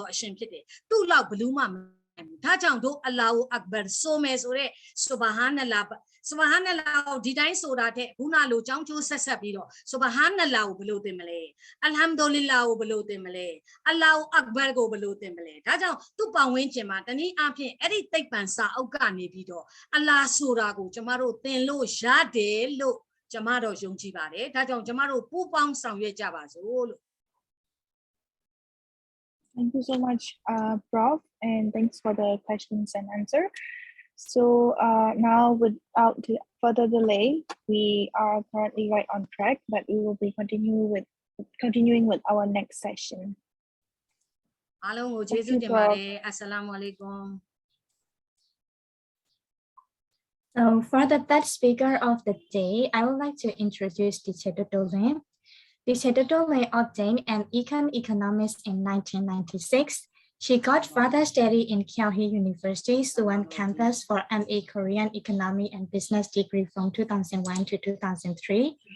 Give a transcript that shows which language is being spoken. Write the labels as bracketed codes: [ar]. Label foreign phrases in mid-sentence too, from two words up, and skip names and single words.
[my] အရှင်ဖြစ်တယ်သူ့လောက်ဘလူးမှဒါကြောင့်တို့ [ar] الله أكبر [my] ဆိုမယ်ဆိုတဲ့ [ar] سبحان الله سبحان الله [my] ဒီတိုင်းဆိုတာတဲ့ခုနလိုကြောင်းကျိုးဆက်ဆက်ပြီးတော့ [ar] سبحان الله [my] ကိုဘယ်လိုသင်မလဲ [ar] الحمد لله [my] ကိုဘယ်လိုသင်မလဲ [ar] الله أكبر [my] ကိုဘယ်လိုသင်မလဲဒါကြောင့်သူ့ပတ်ဝန်းကျင်မှာတနည်းအားဖြင့်အဲ့ဒီသိပ္ပံစာအုပ်ကနေပြီးတော့အလ္လာဆိုတာကိုကျမတို့သင်လို့ရတယ်လို့ကျမတို့ယုံကြည်ပါတယ်ဒါကြောင့်ကျမတို့ပူးပေါင်းဆောင်ရွက်ကြပါစို့လို့ [en] Thank you so much, Prof, and thanks for the questions and answer. So now, without further delay, we are currently right on track, but we will be continuing with our next session. [my] အားလုံးကိုကျေးဇူးတင်ပါတယ် [ar] السلام عليكم [en] So for the third speaker of the day, I would like to introduce Teacher Dodolin. Teacher Dodolin obtained an Econ Economics in 1996. She got further study in Kyoto University Suwon campus for MA Korean Economy and Business degree from 2001 to 2003.